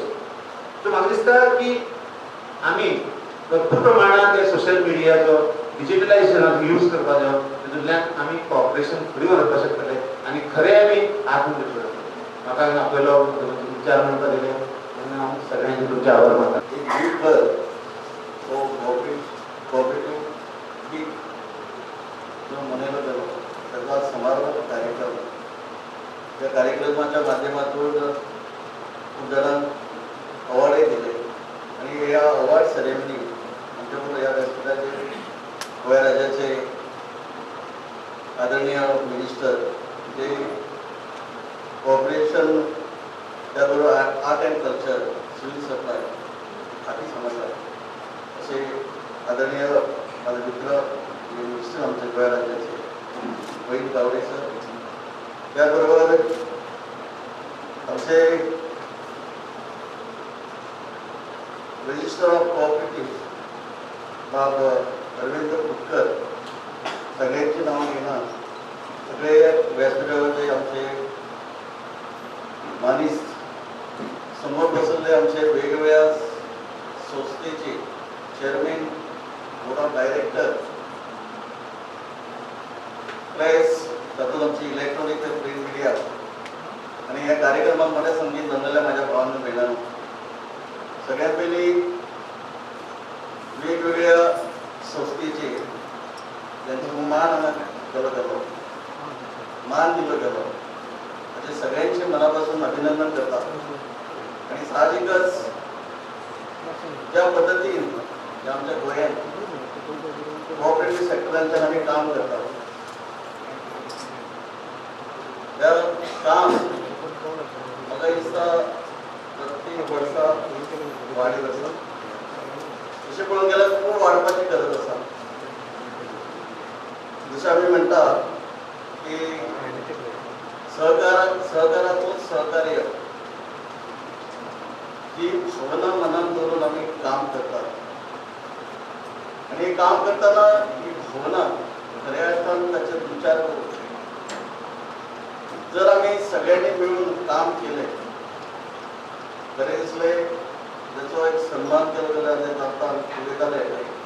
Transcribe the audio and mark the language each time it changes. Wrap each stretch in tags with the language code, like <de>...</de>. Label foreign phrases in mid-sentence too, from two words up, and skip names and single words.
<kok>सो म्हाका दिसता की आमी भरपूर प्रमाणात हे सोशल मिडियाचो डिजिटलायजेशनाचो यूज करपाचो तितूंतल्यान आमी कॉपरेशन फुडें व्हरपाक शकतले आनी खरें आमी आत्मनिर्भर जातले. म्हाका आपलो विचार म्हणपाक दिले आनी हांव सगळ्यांचे तुमचे आभार मानता. एक वीक तो</kok> <en>cooperative week</en> <kok>जो मनयलो गेलो त्याचा समारोप कार्यक्रम.</kok> <mr>त्या कार्यक्रमाच्या माध्यमातून खूप जणांक अवॉर्डही दिले आणि या</mr> <en>award ceremony</en> <mr>आमच्याकडे या व्यासपीठाचे गोंय राज्याचे आदरणीय मिनिस्टर जे कॉर्पोरेशन त्याबरोबर</mr> <en>art and culture civil supply</en> <mr>खाती समजतात असे आदरणीय माझे मित्र मिनिस्टर आमचे गोंय राज्याचे वैद गावडे सर. त्याबरोबर आमचे</mr> <en>registrar of cooperative</en> <mr>बाब अरविंद कुटकर सगळ्यांची नावं घेणार सगळे व्यासपीठावरचे आमचे मानिस समोर बसलेले आमचे वेगवेगळ्या संस्थेचे</mr> <en>chairman board of director</en> <mr>प्रेस तातूंत आमची इलेक्ट्रॉनिक ते</mr> <en>print media</en> <mr>आणि या कार्यक्रमात मोठ्या संगीत जमलेल्या माझ्या भावांना भेटांनो सगळ्यात पयली वेगवेगळ्या संस्थेचे त्यांचा मान केलो गेलो मान दिलो गेलो अशा सगळ्यांचे मनापासून अभिनंदन करता.</mr> <kok>आणि साहजिकच ज्या पद्धतीन ज्या आमच्या गोंयांत कोऑपरेटिव्ह सेक्टरांच्यान आमी काम करता त्या काम म्हाका दिसता प्रत्येक वर्सा वाडीत आसा. तशें पळोवंक गेल्यार खूब वाडपाची गरज आसा.</kok> <mr>जसं आम्ही म्हणतात की सहकारातून सहकार्य ही भावना मनात धरून आम्ही काम करतात आणि हे काम करताना ही भावना खऱ्या अर्थानं त्याच्यात विचार करू जर आम्ही सगळ्यांनी मिळून काम केले तरी दिसले त्याचा एक सन्मान केला गेला आता विवेकालय</mr>